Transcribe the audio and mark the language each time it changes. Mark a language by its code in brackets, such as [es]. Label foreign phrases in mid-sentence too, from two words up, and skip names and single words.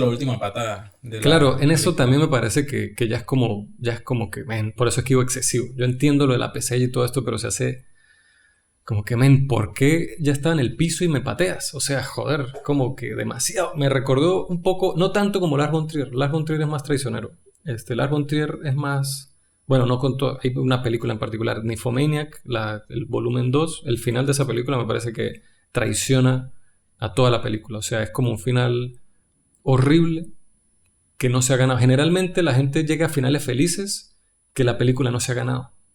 [es] siendo la última patada de Claro, la en eso película. también me parece que ya es como que, men, por eso es que digo excesivo. Yo entiendo lo de la pesadilla y todo esto, pero se hace como que, men, ¿por qué ya estaba en el piso y me pateas? O sea, joder, como que demasiado. Me recordó un poco, no tanto como Lars von Trier. Lars von Trier es más traicionero. Lars von Trier es más... Bueno, no con todo. Hay una película en particular, Nymphomaniac, el volumen 2. El final de esa película me parece que traiciona a toda la película. O sea, es como un final horrible que no se ha ganado. Generalmente la gente llega a finales felices que la película no se ha ganado.